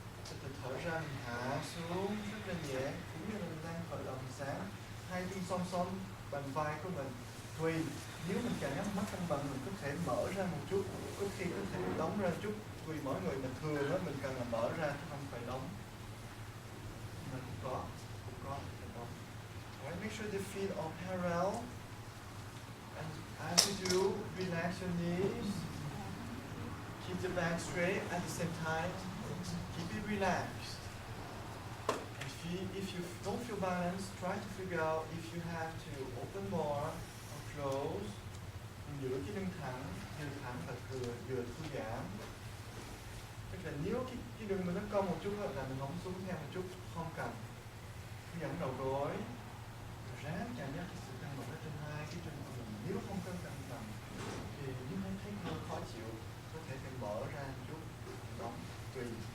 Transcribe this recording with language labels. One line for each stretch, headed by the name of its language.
Vietnamese: Từ từ thở ra mình hạ xuống, rất là nhẹ. Cũng như là mình đang khởi động sáng. Hai chân song song bằng vai của mình. Tùy, nếu mình cảm giác mắt cân bằng mình có thể mở ra một chút, có khi có thể đóng ra chút. Tùy mỗi người, mà thường đó mình cần là mở ra chứ không phải đóng. Mà cũng có đóng.
English: Alright, make sure the feet are parallel. And as you do, relax your knees. Keep the back straight at the same time. Keep it relaxed. If you don't feel balanced, try to figure out if you have to open more or close.
Vietnamese: Giữ cái lưng thẳng và vừa thư giãn. Tức là nếu cái lưng mình nó cong một chút là mình không xuống theo một chút, không cần. Thư giãn đầu gối, ráng cảm giác cái sự căng bằng ở trên hai cái chân của mình. Nếu không căng bằng thì nếu thấy hơi khó chịu, có thể phải mở ra một chút, đóng tùy.